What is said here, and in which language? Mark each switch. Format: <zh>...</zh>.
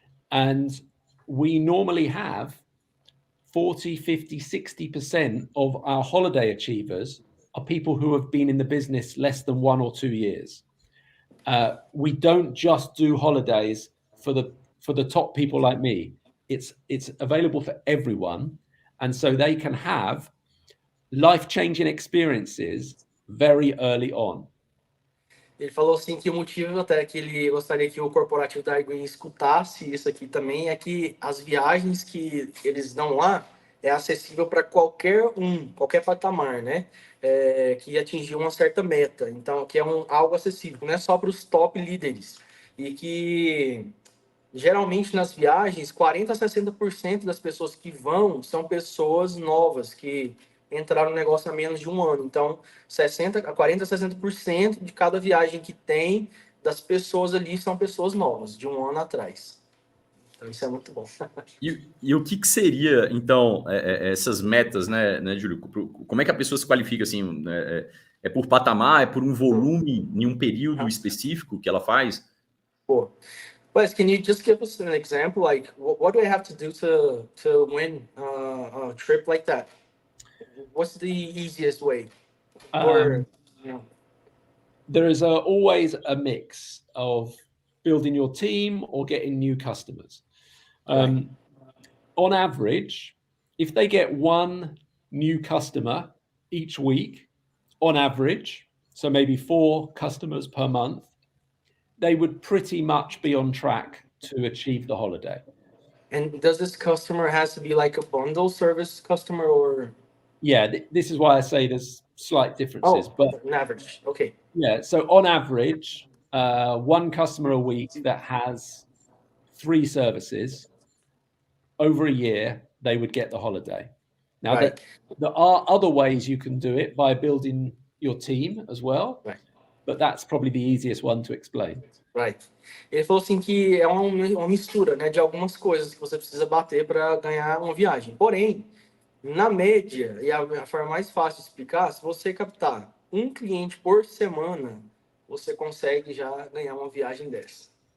<en>And we normally have 40, 50, 60% of our holiday achievers are people who have been in the business less than 1 or 2 years. We don't just do holidays for the top people like me. It's available for everyone, and so they can have life-changing experiences very early on.</en> <pt>Ele falou assim que o motivo até que ele gostaria que o corporativo da Arguin escutasse isso aqui também é que as viagens que eles dão lá é acessível para qualquer patamar, né? Que atingiu uma certa meta. Então, que é algo acessível, não é só para os top líderes. E que, geralmente, nas viagens, 40% a 60% das pessoas que vão são pessoas novas, que entraram no negócio há menos de um ano. Então, 40% a 60% de cada viagem que tem das pessoas ali são pessoas novas, de um ano atrás. Então, isso é muito bom. E o que seria, então, essas metas, né, Júlio? Como é que a pessoa se qualifica, assim? É por patamar? É por um volume em um período específico que ela faz? Pô.</pt> <en>But can you just give us an example? Like, what do I have to do to win a trip like that? What's the easiest way? Or, there is always a mix of building your team or getting new customers. Right. On average, if they get one new customer each week, on average, so maybe 4 customers per month, they would pretty much be on track to achieve the holiday. And does this customer has to be like a bundle service customer or? Yeah, this is why I say there's slight differences. But on average, okay. Yeah, so on average, 1 customer a week that has 3 services, over a year, they would get the holiday. Now, Right. there are other ways you can do it by building your team as well, Right. but that's probably the easiest one to explain. Right.</en> <pt>Ele falou assim que é uma mistura, né, de algumas coisas que você precisa bater para ganhar uma viagem. Porém, na média, e a forma mais fácil de explicar, se você captar um cliente por semana, você consegue já ganhar uma viagem dessa.</pt>